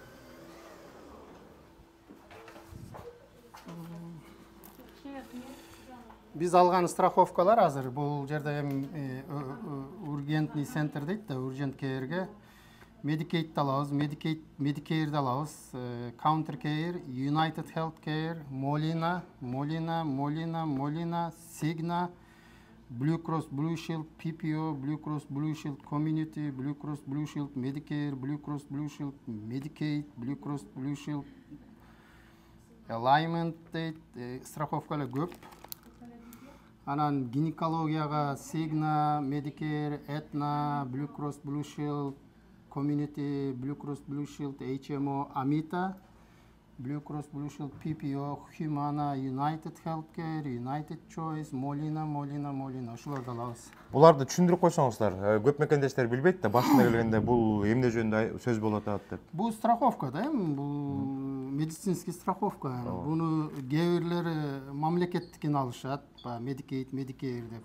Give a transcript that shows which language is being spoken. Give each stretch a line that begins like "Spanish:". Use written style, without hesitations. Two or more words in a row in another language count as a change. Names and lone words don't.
Kyrgyz: Биз алган страховкалар азыр бул жерде
Russian: ургентный центр
Kyrgyz: дейт да, urgent care'ге Medicaid алабыз, Medicare алабыз, Counter Care, United Health Care, Molina, Cigna, Blue Cross Blue Shield, PPO, Blue Cross Blue Shield Community, Blue Cross Blue Shield Medicare, Blue Cross Blue Shield Medicaid, Blue Cross Blue Shield Alignment дейт, страховкалар көп. Анан гинекологияга Cigna, Medicare, Aetna, Blue Cross Blue Shield Community, Blue Cross Blue Shield HMO, Amita, Blue Cross Blue Shield PPO, Humana, United Healthcare, United Choice, Molina, ошолорду алабыз. Буларды түшүндүрүп койсоңуздар. Көп мекендештер билбейт да, башында келгенде бул эмне жөнүндө сөз болуп атат деп. Бул страховка да, бул
Russian: медицинский страховка.
Kyrgyz: Буну кээ бирлери мамлекеттикин алышат, Medicaid, Medicare деп.